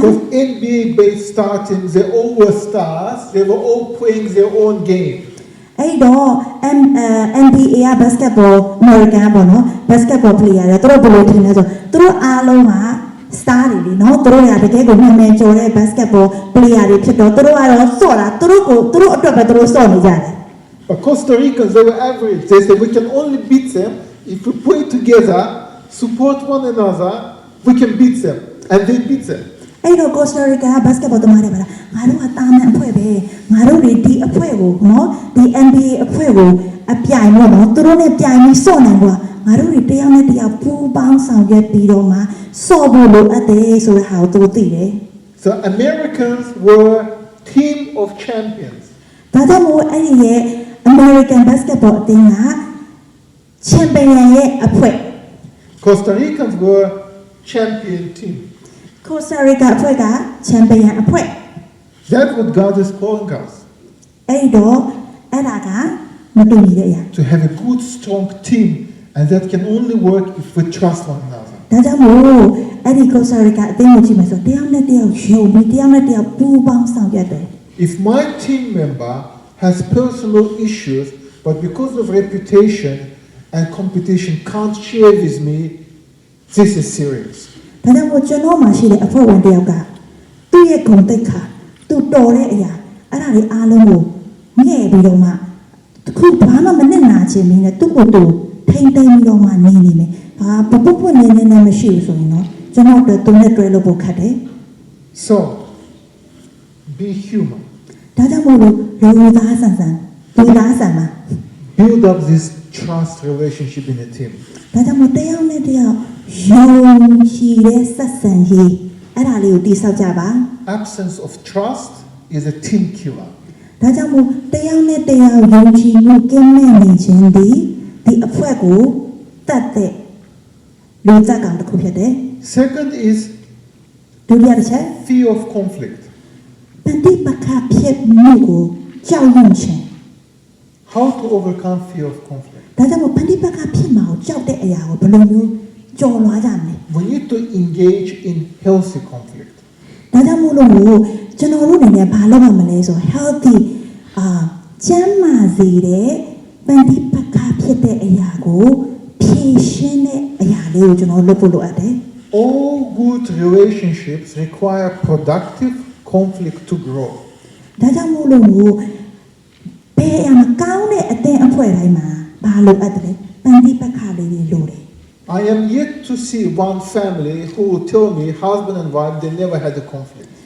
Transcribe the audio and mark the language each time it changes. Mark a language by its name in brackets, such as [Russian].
[English] Because NBA based star teams, they all were stars. They were all playing their own game. [Burmese] အဲ့တော့ NBA က basketball American ပေါ့နော် basketball player တွေသူတို့ဘယ်လိုထင်လဲဆိုသူတို့အားလုံးက star တွေလေနော်သူတို့ကတကယ်ကိုနာမည်ကျော်တဲ့ basketball player တွေဖြစ်တော့သူတို့ကတော့စော့တာသူတို့အတွက်ပဲသူတို့စော့နေကြတယ် [English] But Costa Ricans, they were average. They said we can only beat them if we pray together, support one another, we can beat them. And they beat them. [Burmese] အဲ့တော့ Costa Rica က basketball သမားတွေပါလားငါတို့ကတာမန်အဖွဲ့ပဲငါတို့တွေဒီအဖွဲ့ကိုနော်ဒီ NBA အဖွဲ့ကိုအပြိုင်ပေါ့နော်သူတို့နဲ့ပြိုင်ပြီးစော့နိုင်ကွာငါတို့တွေတယောက်နဲ့တယောက်ပူးပေါင်းဆောင်ရွက်ပြီးတော့မှစော့ဖို့လိုအပ်တယ်ဆိုတဲ့ဟာကိုသူတို့သိတယ် [English] So Americans were team of champions. [Burmese] ဒါကြောင့်မို့အဲ့ဒီရဲ့ American basketball အသင်းက champion ရဲ့အဖွဲ့ [English] Costa Ricans were champion team. [Burmese] Costa Rica အဖွဲ့က champion အဖွဲ့ [English] That's what God is calling us. [Burmese] အဲ့တော့အဲ့ဒါကမတူညီတဲ့အရာ [English] To have a good, strong team. And that can only work if we trust one another. [Burmese] ဒါကြောင့်မို့အဲ့ဒီ Costa Rica အသင်းကိုကြည့်မယ်ဆိုတယောက်နဲ့တယောက်ယုံပြီးတယောက်နဲ့တယောက်ပူးပေါင်းဆောင်ရွက်တယ် [English] If my team member has personal issues, but because of reputation and competition can't share with me, this is serious. [Burmese] ဒါကြောင့်မို့ကျွန်တော်မှရှိတဲ့အဖွဲ့ဝင်တယောက်ကသူ့ရဲ့ဂုဏ်သိက္ခာသူတော်တဲ့အရာအဲ့ဒါတွေအားလုံးကိုငဲ့ပြီးတော့မှခုဘာမှမနဲ့နာချင်မင်းနဲ့သူ့ကိုယ်သူထိမ့်သိမ်းပြီးတော့မှနေနေမယ်ဟာပုပ်နေမရှိဘူးဆိုရင်တော့ကျွန်တော်တို့သူနဲ့တွဲလို့ပို့ခတ်တယ် [English] So, be human. [Burmese] ဒါကြောင့်မို့လူသားဆန်ပါ [English] Build up this trust relationship in a team. [Burmese] ဒါကြောင့်မို့တယောက်နဲ့တယောက်ယုံကြည်တဲ့ဆက်ဆံရေးအဲ့ဒါလေးကိုတည်ဆောက်ကြပါ [English] Absence of trust is a team killer. [Burmese] ဒါကြောင့်မို့တယောက်နဲ့တယောက်ယုံကြည်မှုကင်းမဲ့နေခြင်းဒီအဖွဲ့ကိုတတ်တဲ့လူသားကောင်တစ်ခုဖြစ်တယ် [English] Second is [Burmese] ဒုတိယတစ်ချက် [English] fear of conflict. [Burmese] ပဋိပက္ခဖြစ်မှုကိုကြောက်ရွံ့ခြင်း [English] How to overcome fear of conflict? [Burmese] ဒါကြောင့်မို့ပဋိပက္ခဖြစ်မှာကိုကြောက်တဲ့အရာကိုဘယ်လိုမျိုးကျော်လွှားကြမလဲ [English] We need to engage in healthy conflict. [Burmese] ဒါကြောင့်မို့လို့ကျွန်တော်တို့အနေနဲ့ဘာလုပ်ရမလဲဆို healthy ကျန်းမာစေတဲ့ပဋိပက္ခဖြစ်တဲ့အရာကိုဖြေရှင်းတဲ့အရာလေးကိုကျွန်တော်လုပ်ဖို့လိုအပ်တယ် [English] All good relationships require productive conflict to grow. [Burmese] ဒါကြောင့်မို့လို့ဘယ်အရာမကောင်းတဲ့အသင်းအဖွဲ့တိုင်းမှာဘာလိုအပ်တယ်ပဋိပက္ခလေးတွေလိုတယ် [English] I am yet to see one family who will tell me husband and wife they never had a conflict.